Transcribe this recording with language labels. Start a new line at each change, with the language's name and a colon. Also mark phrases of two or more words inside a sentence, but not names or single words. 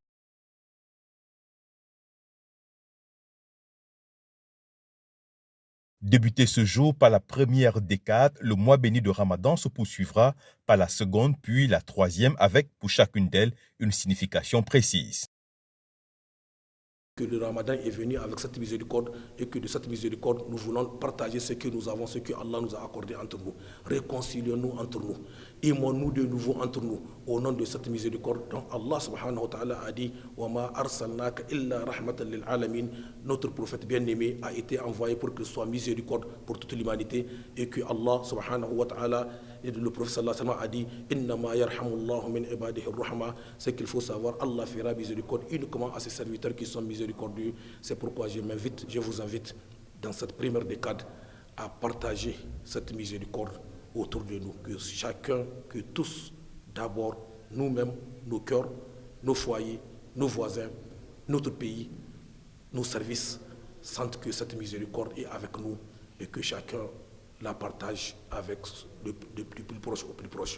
French: Débuté ce jour par la première décade, le mois béni de Ramadan se poursuivra par la seconde puis la troisième avec pour chacune d'elles une signification précise. Que le Ramadan est venu avec cette miséricorde et que de cette miséricorde, nous voulons partager ce que nous avons, ce que Allah nous a accordé entre nous. Réconcilions-nous entre nous. Aimons-nous de nouveau entre nous au nom de cette miséricorde dont Allah
Arabic: سبحانه وتعالى
French: a dit «
Arabic: وما أرسلناك إلا رحمة للعالمين
French: » Notre prophète bien-aimé a été envoyé pour qu'il soit miséricorde pour toute l'humanité et que Allah
Arabic: سبحانه وتعالى
French: et le prophète
Arabic: صلى الله عليه وسلم
French: a dit «
Arabic: إنما يرحم الله من عباده الرحماء
French: » C'est qu'il faut savoir, Allah fera miséricorde uniquement à ses serviteurs qui sont miséricordieux. C'est pourquoi je vous invite dans cette première décade à partager cette miséricorde autour de nous. Que chacun, que tous, d'abord nous-mêmes, nos cœurs, nos foyers, nos voisins, notre pays, nos services, sentent que cette miséricorde est avec nous et que chacun la partage avec du plus proche au plus proche.